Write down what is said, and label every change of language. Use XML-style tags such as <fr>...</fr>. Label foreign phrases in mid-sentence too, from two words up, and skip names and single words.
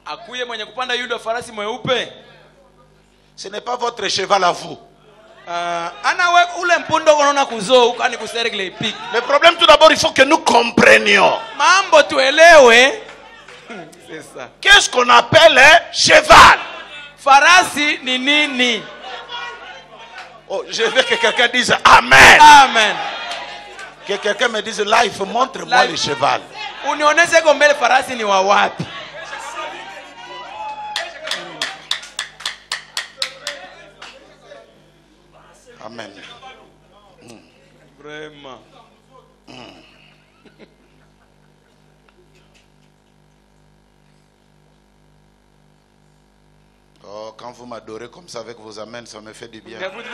<fr>Ce n'est pas votre cheval à vous. Le problème tout d'abord, il faut que nous comprenions. Qu'est-ce qu'on appelle un cheval?</fr> <sw>Farasi ni nini?</sw> <fr>Oh, je veux que quelqu'un dise Amen. Amen. Que quelqu'un me dise life, montre-moi le cheval.</fr> <sw>Unionyeshe kwa mbele farasi ni wa wapi?</sw> <fr>Amen. Vraiment. Oh, quand vous m'adorez comme ça avec vos amens, ça me fait du bien.</fr>